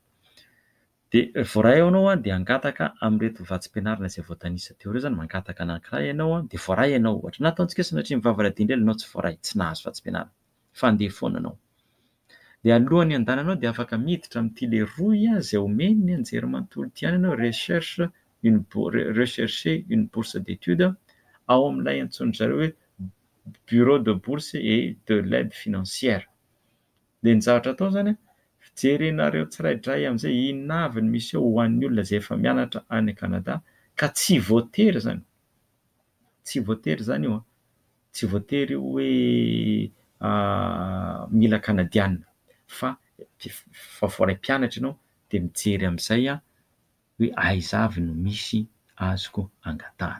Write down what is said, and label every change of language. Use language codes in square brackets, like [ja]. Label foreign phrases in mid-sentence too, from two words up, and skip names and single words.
[mg] Dia voaray ao ianao dia angataka amin'ireto vatsim-pianarana izay voatanisa teo ireo zany, mangataka anankiray ianao dia voaray ianao ohatra na ataontsika sanatria mivavaka indray ianao tsy voaray, tsy nahazo vatsim-pianarana fa andeha foana ianao. Dia alohan'ny andehananao dia afaka miditra amin'ity le roy izay omeny ny anjery manontolo ity ianao, [fr] rechercher une bourse d'études [mg] ao amin'ilay antsoiny zareo hoe [fr] bureau de bourse et de l'aide financière. [mg] Dia ny zavatra atao zany jerenareo tsiraidray amin'izay inona avy ny misy eo ho an'ny olona izay efa mianatra any Canada ka tsy voatery zany io tsy voatery hoe mila kanadiana fa voaray mpianatra ianao dia mijery amin'izay hoe aiza avy no misy azoko angatahana.